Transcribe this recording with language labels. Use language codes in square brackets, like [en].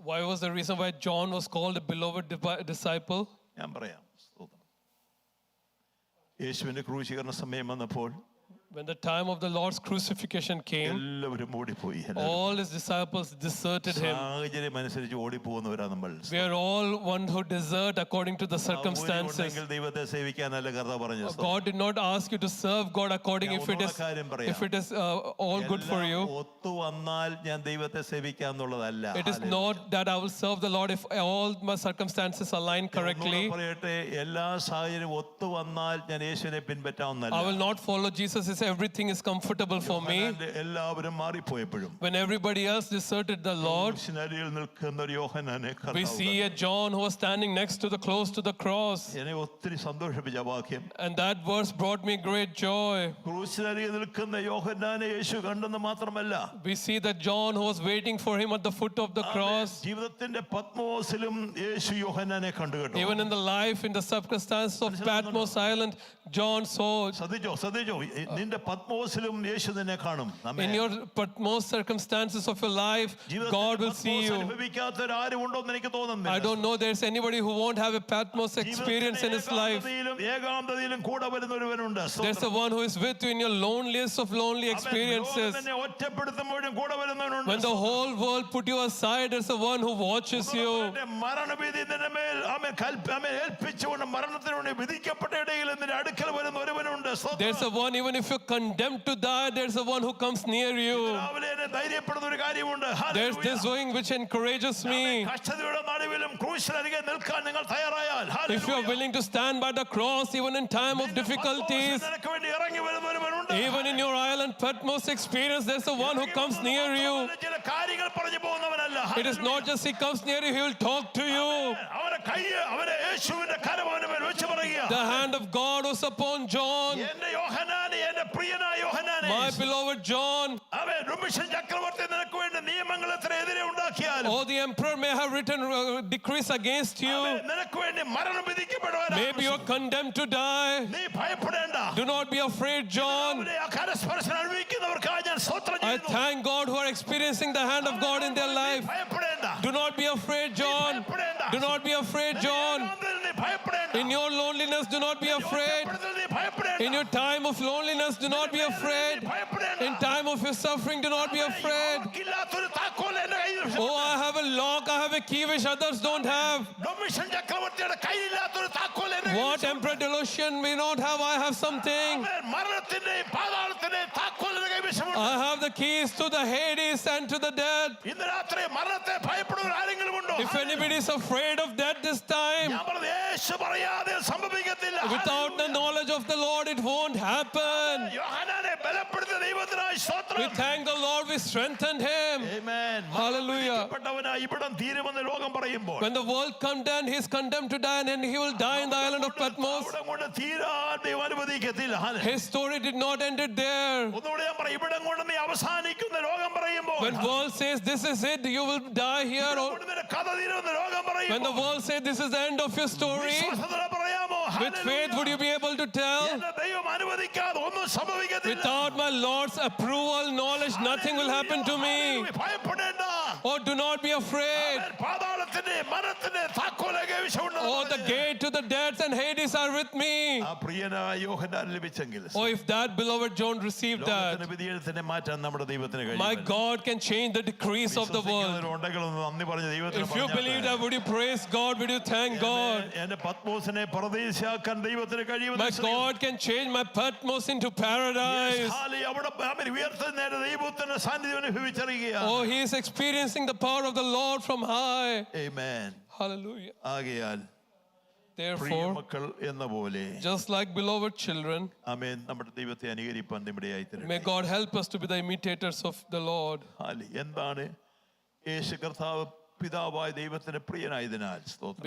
[en] Why was the reason why John was called a beloved disciple? [ml] ഞാൻ പറയാം. യേശുവിന്റെ ക്രൂശീകരണ സമയം വന്നപ്പോൾ [en] When the time of the Lord's crucifixion came, [ml] എല്ലാവരും ഓടിപ്പോയി. [en] all his disciples deserted him. [ml] സാഹചര്യം അനുസരിച്ച് ഓടിപ്പോകുന്നവരാ നമ്മൾ. [en] We are all one who desert according to the circumstances. [ml] ദൈവത്തെ സേവിക്കാനല്ല കർത്താവ് പറഞ്ഞത്. [en] God did not ask you to serve God according if it is all good for you. [ml] ഒത്തു വന്നാൽ ഞാൻ ദൈവത്തെ സേവിക്കാന്നുള്ളതല്ല. [en] It is not that I will serve the Lord if all my circumstances align correctly. [ml] പറയട്ടെ, എല്ലാ സാഹചര്യം ഒത്തു വന്നാൽ ഞാൻ യേശുവിനെ പിൻപറ്റാവുന്നല്ല. [en] I will not follow Jesus if everything is comfortable for me. [ml] എല്ലാവരും മാറിപ്പോയപ്പോഴും [en] When everybody else deserted the Lord, [ml] നിൽക്കുന്ന ഒരു യോഹന്നാനെ [en] we see a John who was standing close to the cross. [ml] എന്നെ ഒത്തിരി സന്തോഷിപ്പിച്ച വാക്യം. [en] And that verse brought me great joy. [ml] ക്രൂശിനരികിൽ നിൽക്കുന്ന യോഹന്നാനെ യേശു കണ്ടെന്ന് മാത്രമല്ല, [en] We see that John who was waiting for him at the foot of the cross. [ml] ജീവിതത്തിന്റെ പത്മോസിലും യേശു യോഹന്നാനെ കണ്ടു കേട്ടോ. [en] Even in the life, in the circumstances of Patmos Island, John saw. [ml] ശ്രദ്ധിച്ചോ നിന്റെ പത്മോസിലും യേശു നിന്നെ കാണും. [en] In your most circumstances of your life, God will see you. [ml] അനുഭവിക്കാത്തവർ ആരും ഉണ്ടോന്ന് എനിക്ക് തോന്നുന്നില്ല. [en] I don't know there's anybody who won't have a Patmos experience in his life. [ml] ഏകാന്തതയിലും കൂടെ വരുന്ന ഒരുവനുണ്ട്. [en] There's the one who is with you in your loneliest of lonely experiences. [ml] ഒറ്റപ്പെടുത്തുമ്പോഴും കൂടെ വരുന്നവനുണ്ട്. [en] When the whole world put you aside, there's the one who watches you. [ml] മരണഭീതി നിന്റെ മേൽ ഏൽപ്പിച്ചുകൊണ്ട് മരണത്തിന് വേണ്ടി വിധിക്കപ്പെട്ട ഇടയിൽ നിന്റെ അടുക്കൽ വരുന്ന ഒരുവനുണ്ട്. [en] There's the one, even if you're condemned to die, there's the one who comes near you. [ml] ധൈര്യപ്പെടുന്ന ഒരു കാര്യമുണ്ട്. [en] There's this going which encourages me. [ml] കഷ്ടതയുടെ നടുവിലും ക്രൂശിനരികെ നിൽക്കാൻ നിങ്ങൾ തയ്യാറായാൽ, [en] If you are willing to stand by the cross even in time of difficulties, [ml] നിനക്ക് വേണ്ടി ഇറങ്ങി വരുന്ന ഒരുവനുണ്ട്. [en] even in your island Patmos experience, there's the one who comes near you. [ml] ചില കാര്യങ്ങൾ പറഞ്ഞു പോകുന്നവനല്ല. [en] It is not just he comes near you, he will talk to you. [ml] അവന്റെ കൈ അവന്റെ യേശുവിന്റെ കരം അവന്റെ മേൽ വെച്ച് പറയുക. [en] The hand of God was upon John. [ml] എന്റെ യോഹന്നാനെ, എന്റെ പ്രിയനായ യോഹന്നാനെ, [en] My beloved John. [ml] അവൻ റുമിഷൻ ചക്രവർത്തി നിനക്ക് വേണ്ടി നിയമങ്ങൾ എത്ര എതിരെ ഉണ്ടാക്കിയാലും, [en] Oh, the emperor may have written decrees against you. [ml] നിനക്ക് വേണ്ടി മരണം വിധിക്കപ്പെടുവാൻ, [en] Maybe you're condemned to die. [ml] നീ ഭയപ്പെടേണ്ട. [en] Do not be afraid, John. [ml] കരസ്പർശനം അനുഭവിക്കുന്നവർക്കായി ഞാൻ സ്തോത്രം [en] I [ml] ചെയ്യുന്നു. [en] thank God who are experiencing the hand of God in their life. [ml] ഭയപ്പെടേണ്ട. [en] Do not be afraid, John. Do not be afraid, John. [ml] നീ ഭയപ്പെടേണ്ട. [en] In your loneliness, do not be afraid. [ml] നീ ഭയപ്പെടേണ്ട. [en] In your time of loneliness, do not be afraid. In time of your suffering, do not be afraid. [ml] ഇല്ലാത്തൊരു താക്കോൽ എന്റെ കയ്യിൽ. [en] Oh, I have a lock, I have a a key which others don't have. [ml] Domitian ചക്രവർത്തിയുടെ കയ്യില്ലാത്തൊരു താക്കോൽ എന്റെ [en] What [ml] കയ്യിൽ [en] Emperor Delosian may not have, I have something. [ml] ആമേൻ. മരണത്തിന്റെയും പാതാളത്തിന്റെയും താക്കോൽ എന്റെ കൈവശമുണ്ട്. [en] I have the keys to the Hades and to the dead. [ml] ഇന്ന് രാത്രി മരണത്തെ ഭയപ്പെടുന്ന ആരെങ്കിലും ഉണ്ടോ? [en] If anybody is afraid of death this time, [ml] ഞാൻ പറഞ്ഞു, യേശു പറയാതെ സംഭവിക്കത്തില്ല. [en] without the knowledge of the Lord, it won't happen. [ml] യോഹന്നാനെ ബലപ്പെടുത്തിയ ദൈവത്തിനായി [en] We [ml] സ്തോത്രം. [en] thank the Lord, we strengthened him. [ml] Amen. [en] Hallelujah. [ml] മരണപ്പെട്ടവനായി ഇവിടം തീരുമെന്ന് ലോകം പറയുമ്പോൾ [en] When the world condemned, he is condemned to die and he will die in the island of Patmos. [ml] അവിടെ കൊണ്ട് തീരാൻ ദൈവം അനുവദിക്കത്തില്ല. [en] His story did not end it there. [ml] ഒന്നുകൂടെ ഞാൻ പറയും, ഇവിടം കൊണ്ട് നീ അവസാനിക്കുന്ന ലോകം പറയുമ്പോൾ, [en] When world says this is it, you will die here. [ml] ഇവിടം [en] Or [ml] കൊണ്ട് നിന്റെ കഥ തീരുമെന്ന് ലോകം [en] when the [ml] പറയുമ്പോൾ, [en] world says this is the end of your story, [ml] വിശ്വാസത്തോടെ പറയാമോ? [en] with faith would you be able to tell? [ml] എന്നെ ദൈവം അനുവദിക്കാതെ ഒന്നും സംഭവിക്കത്തില്ല. [en] Without my Lord's approval, knowledge, nothing will happen to me. [ml] ഭയപ്പെടേണ്ട. [en] Oh, do not be afraid. [ml] പാതാളത്തിന്റെ മരണത്തിന്റെ താക്കോലെ കൈവശമുണ്ട്. [en] Oh, the gate to the dead and Hades are with me. [ml] ആ പ്രിയനായ യോഹന്നാൻ ലഭിച്ചെങ്കിൽ [en] Oh, if that beloved John received [ml] ലോകത്തിന്റെ [en] that, [ml] വിധിയെഴുത്തിനെ മാറ്റാൻ നമ്മുടെ ദൈവത്തിന് [en] my [ml] കഴിയും. [en] God can change the decrees of the world. [ml] ഉണ്ടെങ്കിൽ ഒന്ന് നന്ദി പറഞ്ഞ് ദൈവത്തിന് [en] If you believe that, would you praise God? Would you thank God? [ml] എന്റെ പത്മോസിനെ പരദേശിയാക്കാൻ ദൈവത്തിന് കഴിയും. [en] My God can change my Patmos into paradise. [ml] അവിടെ ഉയർത്തുന്ന ദൈവത്തിന്റെ സാന്നിധ്യം അനുഭവിച്ചറിയുക. [en] Oh, he is experiencing the power of the Lord from high. [ml] Amen. [en] Hallelujah. [ml] ആകയാൽ [en] Therefore, [ml] പ്രിയമക്കൾ എന്ന പോലെ [en] just like beloved children, [ml] ആമേൻ, നമ്മുടെ ദൈവത്തെ അനുകരിപ്പാൻ നമ്മുടെയായി [en] may God help us to be the imitators of the Lord. [ml] എന്താണ് യേശു കർത്താവ് പിതാവായ ദൈവത്തിന് പ്രിയനായതിനാൽ സ്തോത്രം.